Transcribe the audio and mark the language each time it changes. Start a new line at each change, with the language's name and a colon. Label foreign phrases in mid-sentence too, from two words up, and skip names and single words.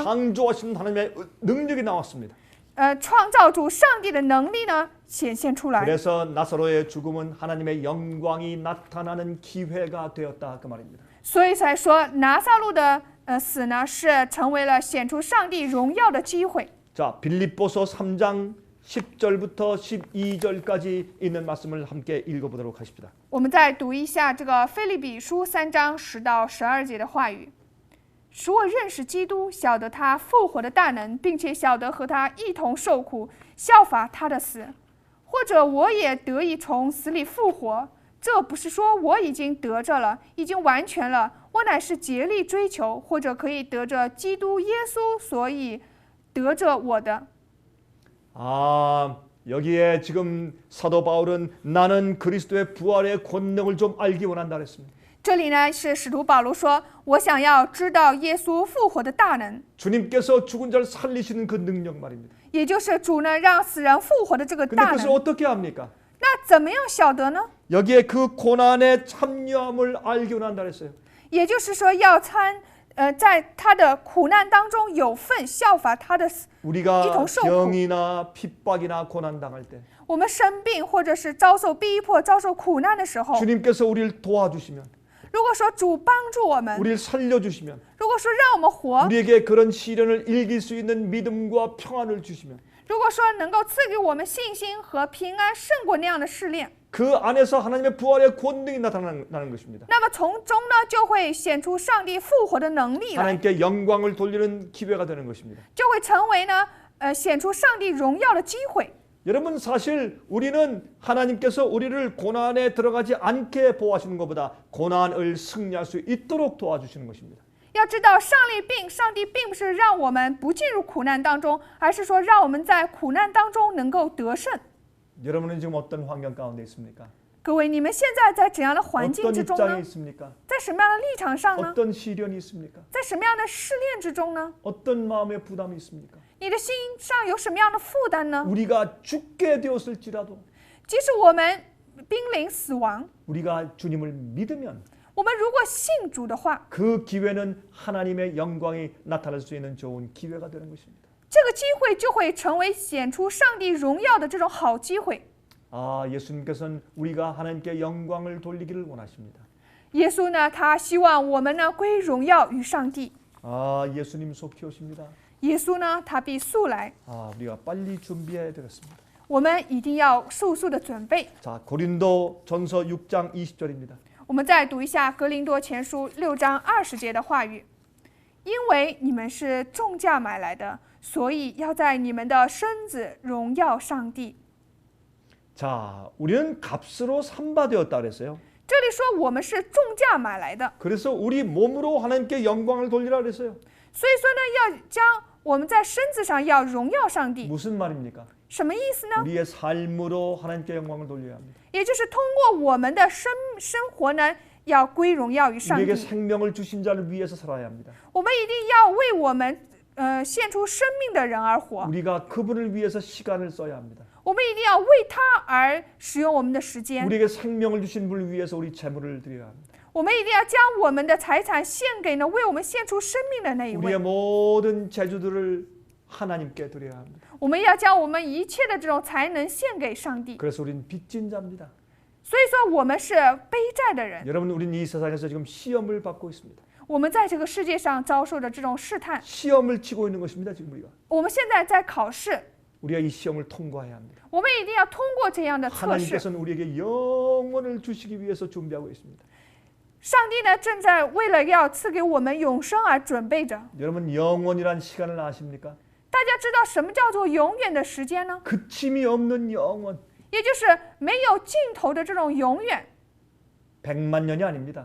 Korean: 창조하시는 하나님의 능력이 나왔습니다.
Chinese: 创造主上帝的能力呢显现出来。
Korean: 그래서 나사로의 죽음은 하나님의 영광이 나타나는 기회가 되었다 그 말입니다.
Chinese: 所以才说拿撒路的死呢，是成为了显出上帝荣耀的机会。
Korean: 자, 빌립보서 3장 10절부터 12절까지 있는 말씀을 함께 읽어보도록 하십니다.
Chinese: 我们再读一下这个腓立比书3章10到12节的话语。使我认识基督，晓得他复活的大能，并且晓得和他一同受苦，效法他的死，或者我也得以从死里复活。这不是说我已经得着了，已经完全了，我乃是竭力追求，或者可以得着基督耶稣，所以得着我的。
Korean: 여기에 지금 사도 바울은 나는 그리스도의 부활의 권능을 좀 알기 원한다 그랬습니다.
Chinese: 这里呢是使徒保罗说，我想要知道耶稣复活的大能，
Korean: 주님께서 죽은 자를 살리시는 그 능력 말입니다.
Chinese: 也就是主呢让死人复活的这个
Korean: 근데
Chinese: 大
Korean: 그것을
Chinese: 能。
Korean: 어떻게 합니까?
Chinese: 那怎么样晓得呢？
Korean: 여기에 그 고난의 참여함을 알기 원한다 그랬어요.
Chinese: 也就是说要在他的苦难当中有份，效法他的死。
Korean: 우리가 이동쇼. 병이나 핍박이나 고난 당할 때
Chinese: 我们生病或者是遭受逼迫、遭受苦难的时候，
Korean: 주님께서 우리를 도와주시면
Chinese: 如果说主帮助我们，
Korean: 우리를 살려주시면
Chinese: 如果说让我们活，
Korean: 우리에게 그런 시련을 이길 수 있는 믿음과 평안을 주시면
Chinese: 如果说能够赐给我们信心和平安，胜过那样的试炼，
Korean: 그 안에서 하나님의 부활의 권능이 나타나는 것입니다.
Chinese: 那么从中呢就会显出上帝复活的能力来，
Korean: 하나님께 영광을 돌리는 기회가 되는 것입니다.
Chinese: 就会成为呢显出上帝荣耀的机会。
Korean: 여러분 사실 우리는 하나님께서 우리를 고난에 들어가지 않게 보호하시는 것보다 고난을 승리할 수 있도록 도와주시는 것입니다.
Chinese: 要知道，上帝并不是让我们不进入苦难当中，而是说让我们在苦难当中能够得胜。
Korean: 여러분은 지금 어떤 환경 가운데 있습니까?
Chinese: 各位，你们现在在怎样的环境
Korean: 어떤
Chinese: 之中
Korean: 입장에
Chinese: 呢？
Korean: 있습니까?
Chinese: 在什么样的立场上呢？
Korean: 어떤 시련이 있습니까?
Chinese: 在什么样的试炼之中呢？
Korean: 어떤 마음의 부담이 있습니까?
Chinese: 你的心上有什么样的负担呢？
Korean: 우리가 죽게 되었을지라도
Chinese: 即使我们濒临死亡，
Korean: 우리가 주님을 믿으면
Chinese: 我们如果信主的话，
Korean: 그 기회는 하나님의 영광이 나타날 수 있는 좋은 기회가 되는 것입니다.
Chinese: 这个机会就会成为显出上帝荣耀的这种好机会。
Korean: 예수님께서는 우리가 하나님께 영광을 돌리기를 원하십니다.
Chinese: 耶稣呢，他希望我们呢归荣耀于上帝。
Korean: 예수님 속히 오십니다.
Chinese: 耶稣呢，他必速来，
Korean: 우리가 빨리 준비해야 되겠습니다.
Chinese: 我们一定要速速的准备。
Korean: 자, 고린도 전서 6장 20절입니다.
Chinese: 我们再读一下哥林多前书6章20节的话语：因为你们是重价买来的，所以要在你们的身子荣耀上帝。
Korean: 자, 우리는 값으로 삼바되었다 그랬어요.
Chinese: 这里说我们是重价买来的，
Korean: 그래서 우리 몸으로 하나님께 영광을 돌리라 그랬어요.
Chinese: 所以说呢，要将我们在身子上要荣耀上帝。
Korean: 무슨 말입니까?
Chinese: 什么意思呢？
Korean: 우리의 삶으로 하나님께 영광을 돌려야 합니다.
Chinese: 也就是通过我们的生活呢，要归荣耀于上
Korean: 우리에게
Chinese: 帝。
Korean: 생명을 주신 자를 위해서 살아야 합니다.
Chinese: 我们一定要为我们献出生命的人而活。
Korean: 우리가 그분을 위해서 시간을 써야 합니다.
Chinese: 我们一定要为他而使用我们的时间。
Korean: 우리에게 생명을 주신 분을 위해서 우리 재물을 드려야 합니다.
Chinese: 我们一定要将我们的财产献给呢为我们献出生命的那一
Korean: 우리의
Chinese: 位。
Korean: 모든 재주들을 하나님께 드려야 합니다.
Chinese: 我们要将我们一切的这种才能献给上帝。
Korean: 그래서 우리는 빚진 자입니다.
Chinese: 所以说我们是背债的人。
Korean: 여러분, 우리는 이 세상에서 지금 시험을 받고 있습니다.
Chinese: 我们在这个世界上遭受的这种试探，
Korean: 시험을 치고 있는 것입니다. 지금 우리가
Chinese: 我们现在在考试，
Korean: 우리가 이 시험을 통과해야 합니다.
Chinese: 我们一定要通过这样的测试。
Korean: 하나님께서는 우리에게 영원을 주시기 위해서 준비하고 있습니다.
Chinese: 上帝呢，正在为了要赐给我们永生而准备着。
Korean: 여러분, 영원이란 시간을 아십니까?
Chinese: 大家知道什么叫做永远的时间呢？
Korean: 그침이 없는 영원.
Chinese: 也就是没有尽头的这种永远，
Korean: 100만 년이 아닙니다.